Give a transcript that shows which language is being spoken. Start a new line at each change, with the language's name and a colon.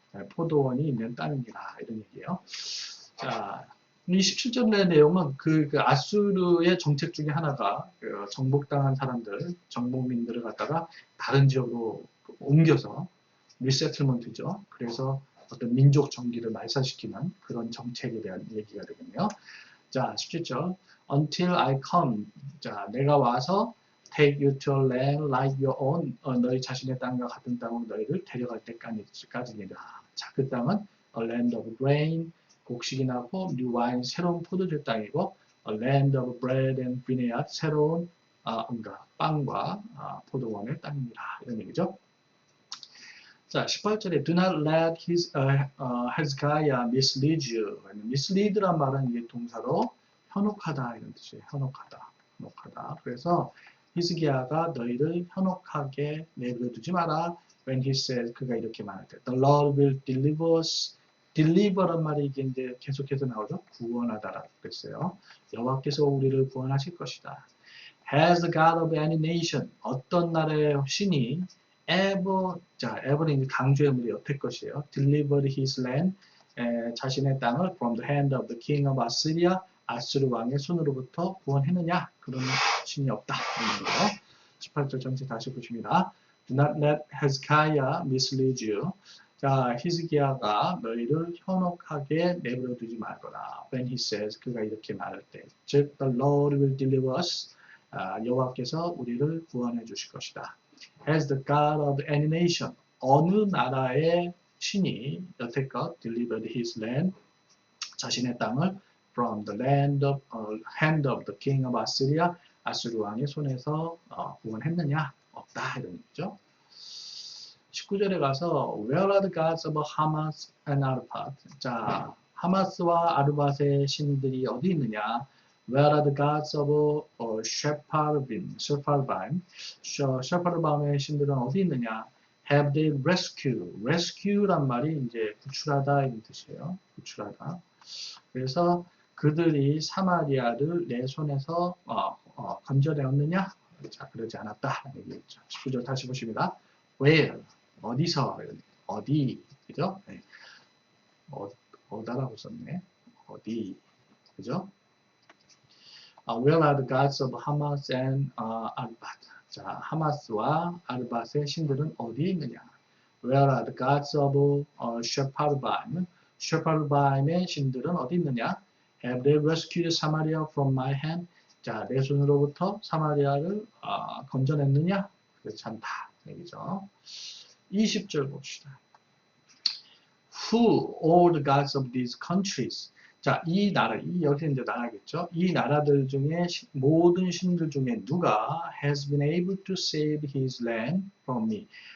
Korean: 포도원이 있는 땅이라 이런 얘기예요. 자, 이 17절의 내용은 그 아수르의 정책 중에 하나가 정복당한 사람들, 정복민들을 갖다가 다른 지역으로 옮겨서 리세틀먼트죠. 그래서 어떤 민족 정기를 말살시키는 그런 정책에 대한 얘기가 되겠네요.
English: 자, 17절. Until I come.
Korean: 자, 내가 와서
English: take you to a land like your own.
Korean: 너희 자신의 땅과 같은 땅으로 너희를 데려갈 때까지니라. 자, 그 땅은
English: a land of grain,
Korean: 곡식이 나고
English: new wine,
Korean: 새로운 포도주 땅이고
English: a land of bread and vineyard,
Korean: 새로운 빵과 포도원의 땅이라. 이런 얘기죠.
English: 자, 18절에 do not let Hezekiah mislead you.
Korean: mislead란 말은 이게 동사로 현혹하다 이런 뜻이에요. 현혹하다. 그래서 히스기야가 너희를 현혹하게 내버려두지 마라.
English: When he says,
Korean: 그가 이렇게 말할 때,
English: the Lord will deliver us.
Korean: deliver란 말이 이게 이제 계속해서 나오죠. 구원하다라고 그랬어요. 여호와께서 우리를 구원하실 것이다.
English: Has the God of any nation,
Korean: 어떤 나라의 신이 ever, 자, ever는 이제 강조의 물이 옆에 것이에요.
English: delivered his land,
Korean: 자신의 땅을
English: from the hand of the king of Assyria,
Korean: 아수르 왕의 손으로부터 구원했느냐? 그런 신이 없다. 18절 전체 다시 보십니다.
English: Do not let Hezekiah mislead you.
Korean: 자, 히스기야가 너희를 현혹하게 내버려두지 말거라.
English: When he says,
Korean: 그가 이렇게 말할 때, 즉,
English: the Lord will deliver us.
Korean: 여호와께서 우리를 구원해 주실 것이다.
English: As the God of any nation,
Korean: 어느 나라의 신이 여태껏
English: delivered his land,
Korean: 자신의 땅을
English: from the hand of the king of Assyria,
Korean: 아수르 왕의 손에서 구원했느냐? 없다. 이런 얘기죠. 19절에 가서
English: Where are the gods of Hamas and Arpad?
Korean: 자, 하마스와 아르밧의 신들이 어디 있느냐?
English: Where are the gods of Shepharvaim?
Korean: 셰파르바임의 신들은 어디 있느냐?
English: Have they rescued?
Korean: rescue란 말이 이제 구출하다 이런 뜻이에요. 구출하다. 그래서 그들이 사마리아를 내 손에서 건져내었느냐? 자, 그러지 않았다. 얘기했죠. 19절 다시 보십니다. Where? 어디서? 어디? 그죠? 네. 어다라고 썼네. 어디. 그죠?
English: Where are the gods of Hamas and Arbat?
Korean: 자, 하마스와 아르밧의 신들은 어디 있느냐?
English: Where are the gods of Shepharvaim?
Korean: 쉐파르바임의 신들은 어디 있느냐?
English: Have they rescued Samaria from my hand?
Korean: 자, 내 손으로부터 사마리아를 건져냈느냐? 그렇지 않다. 얘기죠. 20절 봅시다.
English: Who all the gods of these countries?
Korean: 자, 이 나라, 이 여기 이제 나라겠죠. 이 나라들 중에 모든 신들 중에 누가
English: has been able to save his land from me?